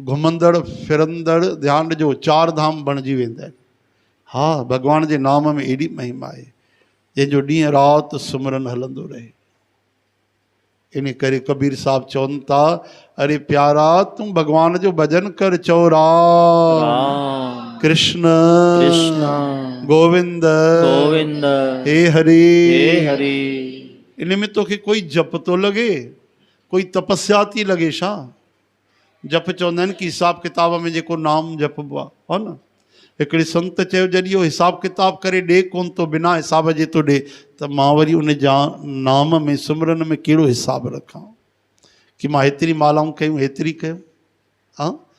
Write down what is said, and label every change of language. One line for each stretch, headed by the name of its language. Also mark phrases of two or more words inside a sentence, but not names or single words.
Sindhi: घुमंदड़ फिरंदड़ ध्यानु ॾिजो 4 धाम बणिजी वेंदा आहिनि। हा भगवान जे नाम में एॾी महिमा आहे, जंहिंजो ॾींहुं राति सुमिरन हलंदो रहे। इन करे कबीर साहब चवनि था, अरे प्यारा तूं भगवान जो भजन कर। चओ राम कृष्ण गोविंद हे हरि। इन में तोखे कोई जप तो लॻे, कोई तपस्या थी लॻे छा? जप चवंदा आहिनि कि हिसाब किताब में जेको नाम जपबो आहे, हा न। हिकिड़े संत चयो जॾहिं उहो हिसाब किताब करे ॾे कोन थो, बिना हिसाब जे थो ॾे, त मां वरी उन जा नाम में सिमरन में कहिड़ो हिसाब रखां कि मां हेतिरी मालाऊं कयूं, हेतिरी कयूं।